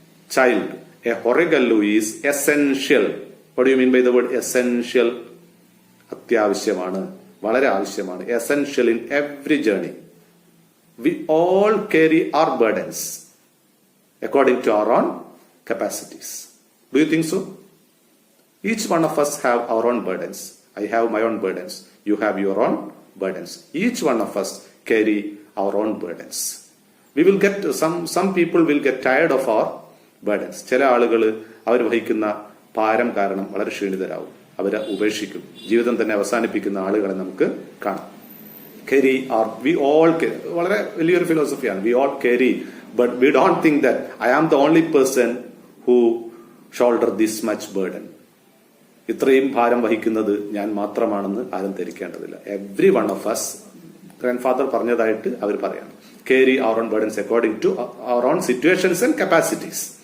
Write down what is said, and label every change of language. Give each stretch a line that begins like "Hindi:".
English: Child, a ഹൊറിഗല്ലു is essential. What do you mean by the word essential?
Malayalam: അത്യാവശ്യമാണ്, വളരെ ആവശ്യമാണ്.
English: Essential in every journey. We all carry our burdens according to our own capacities. Do you think so? Each one of us have our own burdens. I have my own burdens. You have your own burdens. Each one of us carry our own burdens. We will get some people will get tired of our burdens.
Malayalam: ചില ആളുകൾ അവർ വഹിക്കുന്ന ഭാരം കാരണം വളരെ ക്ഷീണിതരാകും, അവരെ ഉപേക്ഷിക്കും, ജീവിതം തന്നെ അവസാനിപ്പിക്കുന്ന ആളുകളെ നമുക്ക് കാണാം.
English: carry or we all
Malayalam: വളരെ വലിയൊരു ഫിലോസഫിയാണ്.
English: we all carry, but we don't think that I am the only person who shoulder this much burden.
Malayalam: ഇത്രയും ഭാരം വഹിക്കുന്നത് ഞാൻ മാത്രമാണെന്ന് ആരും ധരിക്കേണ്ടതില്ല.
English: every one of us,
Malayalam: grand father പറഞ്ഞതായിട്ട് അവർ പറയാണ്,
English: carry our own burdens according to our own situations and capacities.